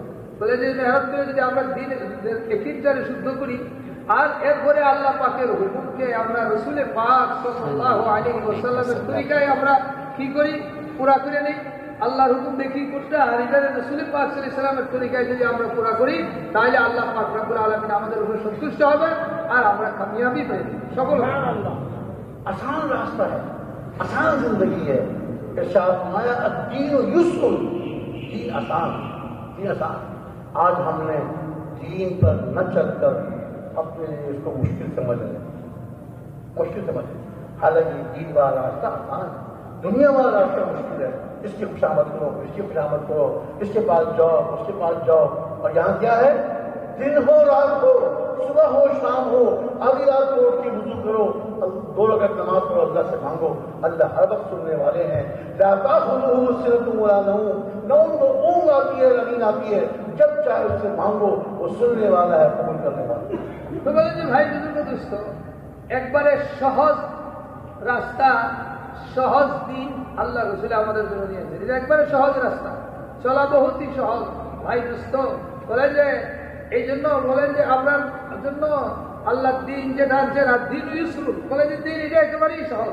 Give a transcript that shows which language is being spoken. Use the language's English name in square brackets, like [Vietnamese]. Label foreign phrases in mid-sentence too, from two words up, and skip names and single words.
[Bangla] বলে যে মেহনত করে যদি আমরা দিনের একিনটারে শুদ্ধ করি, আর এরপরে আল্লাহ পাকের হুকুমকে আমরা রাসূল পাক [Arabic] صلى الله عليه وسلم [Bangla] তরিকায় আমরা কি করি, পুরা করে নেই। আল্লাহর হুকুম দেখি করতে, আর এটা রাসূল পাক [Arabic] صلى الله عليه وسلم [Bangla] তরিকায় যদি আমরা পুরা করি, তাহলে আল্লাহ পাক [Arabic] رب العالمين [Bangla] আমাদের উপর সন্তুষ্ট হবে আর আমরা কামিয়াবি পাই, সফল হবে। [Urdu] آسان راستہ ہے، آسان زندگی ہے۔ ارشاد فرمایا [Arabic] الدین یسر، [Urdu] دین آسان، دین آسان۔ آج ہم نے دین پر نہ چل کر اپنے اس کو مشکل سمجھ رہے، حالانکہ دین والا راستہ آسان ہے، دنیا والا راستہ مشکل ہے۔ اس کی خوشامد کرو، اس کی خوشامد کرو، اس کے پاس جاؤ، اس کے پاس جاؤ، اور یہاں کیا ہے؟ دن ہو رات ہو، صبح ہو شام ہو، آدھی رات کو اٹھ کے وضو کرو، 2 رکعت نماز پڑھو، اللہ سے مانگو، اللہ ہر وقت سننے والے ہیں۔ [Arabic] لا تأخذه سنة ولا نوم، [Urdu] نہ ان کو اونگ آتی ہے نہ نیند آتی ہے، جب چاہے اس سے مانگو، وہ سننے والا ہے، قبول کرنے والا ہے۔ [Bangla] তো বলে যে ভাই বুজুর্গ দোস্ত, একবারে সহজ রাস্তা, সহজ দিন আল্লাহ রাসূল আমাদের জন্য নিয়েছেন। এটা একবারে সহজ রাস্তা, চলা বহুতই সহজ। ভাই দোস্ত বলেন যে এই জন্য বলেন যে আপনার জন্য আল্লাহ দিন যেটা দিন ইউসুর, বলে যে দিন এটা একেবারেই সহজ।